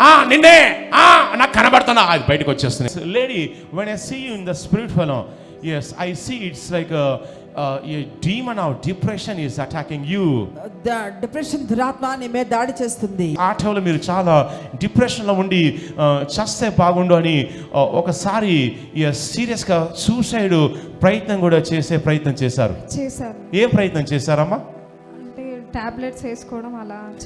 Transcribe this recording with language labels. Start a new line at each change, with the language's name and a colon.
Telugu: నిన్నే నాకు కనబడుతున్నా, అది బయటకు వచ్చేస్తుంది.
English: Lady, when I see you in the spirit fellow, yes, I see it's like a demon of depression is attacking you.
Telugu: Depression దురాత్మ నీ మీద దాడి చేస్తుంది. ఆ టైంలో మీరు చాలా డిప్రెషన్లో ఉండి చస్తే బాగుండు అని ఒకసారి సీరియస్గా సూసైడ్ ప్రయత్నం కూడా చేసే ప్రయత్నం చేశారు. ఏం ప్రయత్నం చేశారమ్మా? అంటే టాబ్లెట్స్ వేసుకోవడం అలా.